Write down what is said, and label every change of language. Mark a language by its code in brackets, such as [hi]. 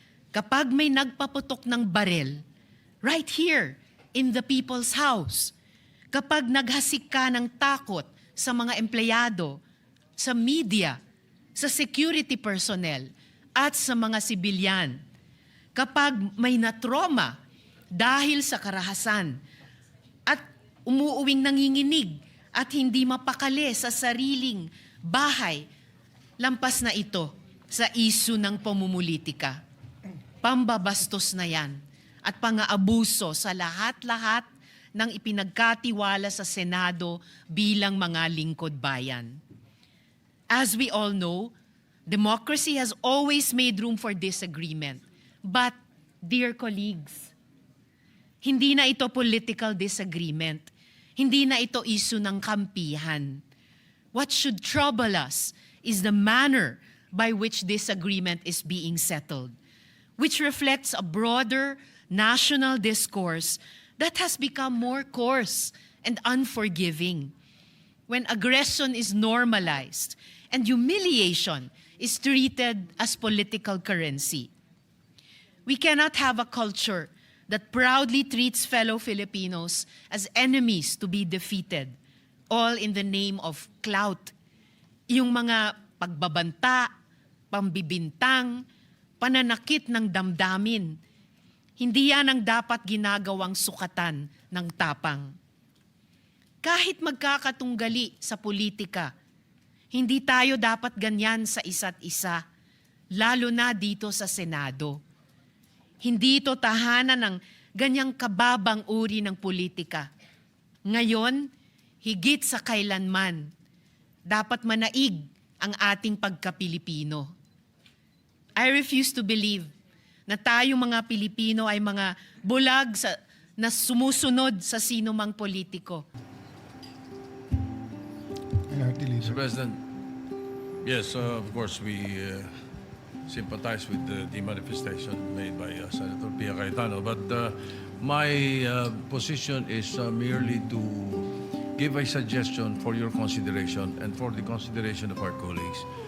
[tl] Kapag may nagpaputok ng barel, [en] right here in the people's house, [tl] kapag naghasik ka ng takot sa mga empleyado, sa media, sa security personnel, at sa mga sibilyan, kapag may na-trauma dahil sa karahasan at umuuwing nanginginig at hindi mapakali sa sariling bahay, lampas na ito sa isyu ng pamumulitika. Pambabastos na yan at pang-aabuso sa lahat-lahat ng ipinagkatiwala sa Senado bilang mga lingkod bayan. [en] As we all know, democracy has always made room for disagreement. But, dear colleagues, [tl] hindi na ito [en] political disagreement. [tl] Hindi na ito issue ng kampihan. [en] What should trouble us is the manner by which this agreement is being settled, which reflects a broader national discourse that has become more coarse and unforgiving. When aggression is normalized and humiliation is treated as political currency. We cannot have a culture that proudly treats fellow Filipinos as enemies to be defeated, all in the name of clout. [tl] Yung mga pagbabanta, pambibintang, pananakit ng damdamin, hindi yan ang dapat ginagawang sukatan ng tapang. Kahit magkakatunggali sa politika, hindi tayo dapat ganyan sa isa't isa, lalo na dito sa Senado. Hindi ito tahanan ng ganyang kababang uri ng politika. Ngayon, higit sa kailanman, dapat manaig ang ating pagka-Pilipino. [en] I refuse to believe [tl] na tayong mga Pilipino ay mga bulag na sumusunod sa sino mang politiko. [en] Mr. President, yes, of course, we sympathize with the manifestation made by Senator Pia Cayetano. But my position is merely to give a suggestion for your consideration and for the consideration of our colleagues.